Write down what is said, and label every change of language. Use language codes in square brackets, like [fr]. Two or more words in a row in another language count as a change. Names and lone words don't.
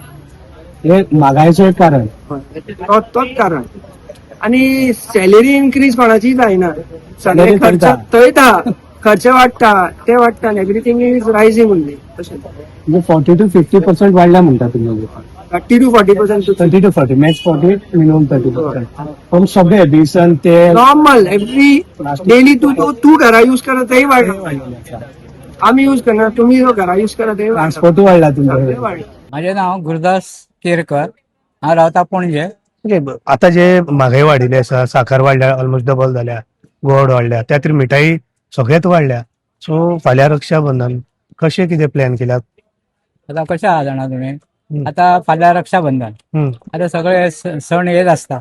[kok] हे म्हागायेचो एक कारण. तोच कारण. आणि [en] salary increase [kok] कोणाची जायना. सगळे खर्च थंयता, खर्च वाडटा, ते वाडटा. [en] everything is rising only. [kok] म्हणजे 40 to 50% वाडल्या म्हणटा तुम्ही? 30 to 40%. 30 to 40, मॅक्स 40, मिनिमम 30%. पण सगळे बेसन तेल [en] normal every daily [kok] तू घरा यूज करा तेही वाडला. आम्ही यूज करणार, तुम्ही घरा यूज करा तेही ट्रान्सपोर्ट वाडला तुमचे. माझे नाव गुरुदास केरकर, हांव रावता पणजे. आता जे म्हागाई वाडिल्ली आसा, साखर वाडल्या, [en] almost double [kok] जाल्या, गोड वाडल्या, त्या खातीर मिठाई सगळेच वाडल्या. सो फाल्यां रक्षाबंधन कशें कितें प्लॅन केल्यात? आता कशें आहा जाणा तुम्ही, आता फाल्यां रक्षाबंधन, आता सगळे सण येत असता.